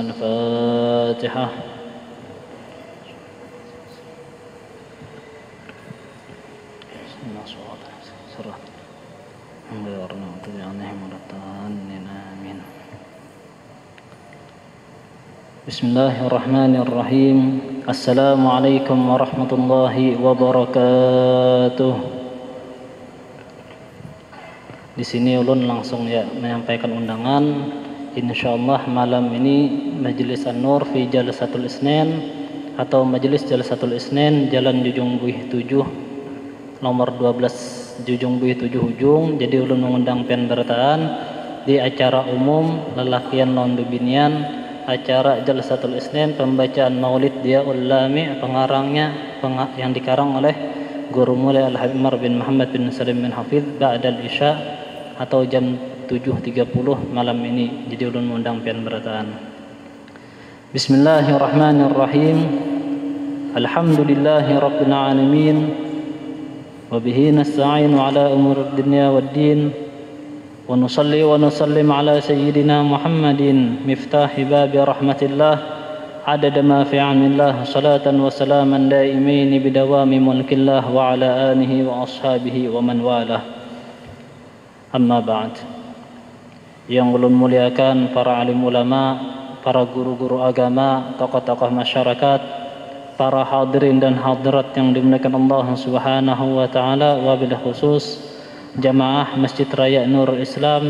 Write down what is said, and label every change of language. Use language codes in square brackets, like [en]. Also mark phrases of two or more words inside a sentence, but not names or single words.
[ar] الفاتحة. بسم الله الرحمن الرحيم. السلام عليكم ورحمة الله wabarakatuh. [bjn] Di sini ulun langsung ya menyampaikan undangan. Insyaallah malam ini Majelis An-Nur fi Jalsatul Isnin atau Majelis Jalsatul Isnin Jalan Jujung Buih 7 nomor 12 Jujung Buih 7 Ujung. Jadi ulun mengundang pian berataan di acara umum lelakian non bebinian acara Jalsatul Isnin pembacaan Maulid Diyaul Lami pengarangnya yang dikarang oleh Guru Mulia Al-Habib bin Muhammad bin Salim bin Hafiz [ar] بعد العشاء [bjn] atau jam 7.30 malam ini. Jadi ulun mengundang pian berataan. [ar] بسم الله الرحمن الرحيم. الحمد لله رب العالمين. وبه نستعين على أمور الدنيا والدين. ونصلي ونسلم على سيدنا محمد مفتاح باب رحمة الله عدد ما في علم الله صلاة وسلاما دائمين بدوام ملك الله وعلى آله وأصحابه ومن والاه. أما بعد. [bjn] Yang ulun muliakan para alim ulama, para guru-guru agama, tokoh-tokoh masyarakat, para hadirin dan hadirat yang dimuliakan Allah [ar] سبحانه وتعالى, وبالخصوص [bjn] jamaah Masjid Raya Nurul Islam.